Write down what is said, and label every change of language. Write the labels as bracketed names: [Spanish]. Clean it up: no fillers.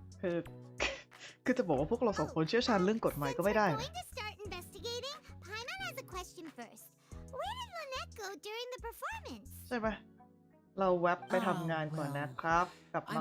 [Thai] คือ คือจะบอกว่าพวกเราสองคนเชี่ยวชาญเรื่องกฎหมายก็ไม่ได้ [English] Since we're going to start investigating, Paimon has a question first. Where did Lynette go during the performance? [Thai] ใช่ไหมเราแวบไปทำงานก่อนนะครับ กลับมา